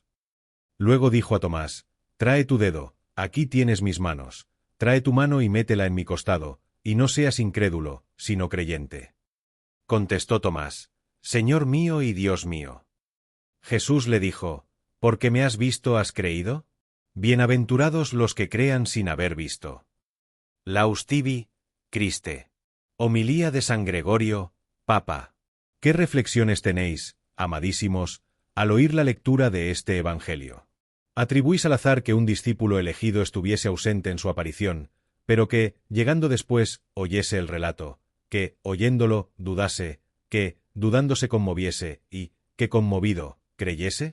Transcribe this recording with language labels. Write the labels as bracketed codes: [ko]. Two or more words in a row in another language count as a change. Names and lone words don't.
[es] Luego dijo a Tomás: Trae tu dedo, aquí tienes mis manos, trae tu mano y métela en mi costado, y no seas incrédulo, sino creyente. Contestó Tomás: Señor mío y Dios mío. Jesús le dijo: ¿Porque me has visto has creído? Bienaventurados los que crean sin haber visto. [la] Laus tibi, Christe. [es] Homilía de San Gregorio, Papa. ¿Qué reflexiones tenéis, amadísimos, al oír la lectura de este Evangelio? ¿Atribuís al azar que un discípulo elegido estuviese ausente en su aparición, pero que, llegando después, oyese el relato, que, oyéndolo, dudase, que, dudando se conmoviese, y, que conmovido, creyese?